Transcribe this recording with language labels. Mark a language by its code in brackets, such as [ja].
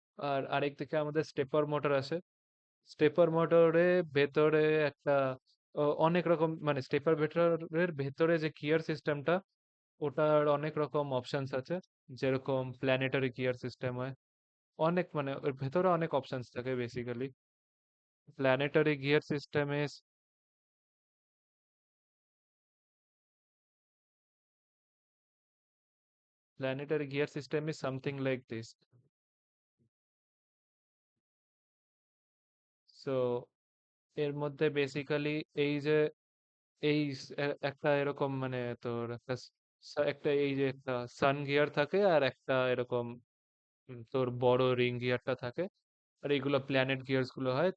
[bn] আর আরেক দিকে আমাদের স্টেপার মোটর আছে। স্টেপার মোটরে ভেতরে একটা অনেক রকম মানে স্টেপার ভেটরের ভেতরে যে গিয়ার সিস্টেমটা, ওটার অনেক রকম অপশনস আছে, যেরকম প্ল্যানেটারি গিয়ার সিস্টেম হয়, অনেক মানে ওর ভেতরে অনেক অপশনস থাকে বেসিক্যালি। প্ল্যানেটারি গিয়ার সিস্টেমে [en] planetary gear system is something like this. [bn] So এর মধ্যে বেসিক্যালি এই যে এই একটা এরকম মানে তোর একটা একটা এই যে একটা সান গিয়ার থাকে, আর একটা এরকম তোর বড় রিং গিয়ারটা থাকে, আর এইগুলো প্ল্যানেট গিয়ার্স গুলো হয়।